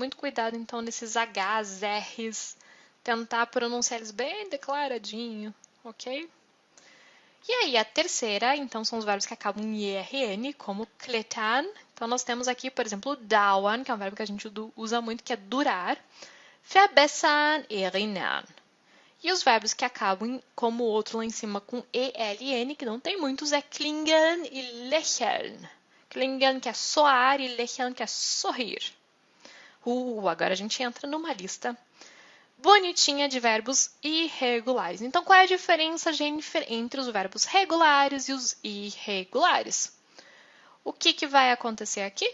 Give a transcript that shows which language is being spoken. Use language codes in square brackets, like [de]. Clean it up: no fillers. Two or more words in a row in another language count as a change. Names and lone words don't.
[pt] Muito cuidado, então, nesses Hs, Rs. Tentar pronunciar eles bem declaradinho, ok? E aí, a terceira, então, são os verbos que acabam em ERN, como klettern. Então, nós temos aqui, por exemplo, dauern, que é um verbo que a gente usa muito, que é durar. [de] Verbessern, erinnern. [pt] E os verbos que acabam, como o outro lá em cima, com ELN, que não tem muitos, é klingen e lächeln. Klingen, que é soar, e lächeln, que é sorrir. Agora a gente entra numa lista bonitinha de verbos irregulares. Então, qual é a diferença, Jennifer, entre os verbos regulares e os irregulares? O que vai acontecer aqui?